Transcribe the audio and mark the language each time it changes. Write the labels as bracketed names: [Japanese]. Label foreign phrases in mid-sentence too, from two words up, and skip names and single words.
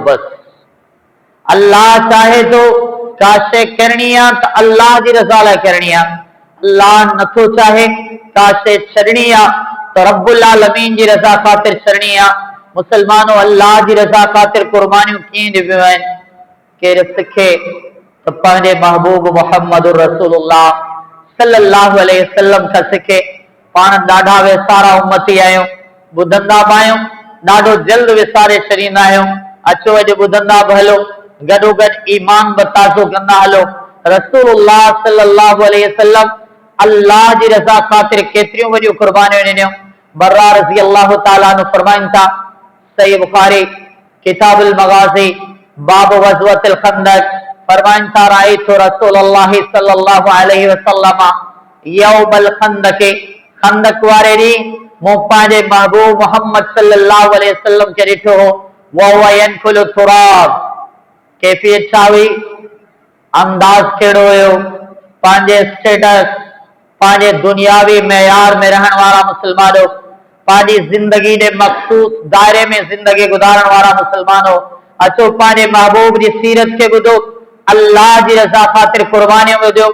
[Sindhi] बसि अल्लाह चाहे थो का शइ करणी आहे त अल्लाह जी रज़ा लाइ करणी आहे, अल्लाह नथो चाहे का शइ छॾणी आहे त [Arabic] رب العالمين [Sindhi] जी रज़ा ख़ातिर छॾणी आहे। मुसलमानो, अल्लाह जी रज़ा ख़ातिर कुर्बानियूं कीअं ॾिबियूं आहिनि? केरु सिखे त पंहिंजे महबूब मुहम्मद रसूलुल्लाह [Arabic] صلى الله عليه وسلم [Sindhi] खां सिखे। पाण ॾाढा वेसारा उम्मती आहियूं, ॿुधंदा बि आहियूं, ॾाढो जल्द विसारे छॾींदा आहियूं। अचो अॼु ॿुधंदा बि हलो, गॾोगॾु ईमान बि ताज़ो कंदा हलो। रसूलुल्लाह [Arabic] صلى الله عليه وسلم [Sindhi] अल्लाह जी रज़ा ख़ातिर केतिरियूं वॾियूं कुर्बानियूं ॾिनियूं। बर्रा [Arabic] رضي الله تعالى عنه [Sindhi] फरमाइनि था, सही बुखारी किताबुल मगाज़ी बाब वज़वतुल खंदक, फरमाइनि था, [Arabic] رأيت رسول الله صلى الله عليه وسلم يوم الخندق, [Sindhi] खंदक वारे ॾींहुं मूं पंहिंजे महबूब मोहम्मद [Arabic] صلى الله عليه وسلم [Sindhi] खे ॾिठो हो। [Arabic] وهو ينقل التراب, [Sindhi] कैफियत छा हुई, अंदाज़ कहिड़ो हुयो, पंहिंजे स्टेटस, पंहिंजे दुनियावी मयार में रहण वारा मुसलमानो, पंहिंजी ज़िंदगी जे मख़सूस दायरे में ज़िंदगी गुज़ारण वारा मुसलमानो, अचो पंहिंजे महबूब जी सीरत खे ॿुधो, अल्लाह जी रज़ा ख़ातिर कुर्बानियूं ॿुधो।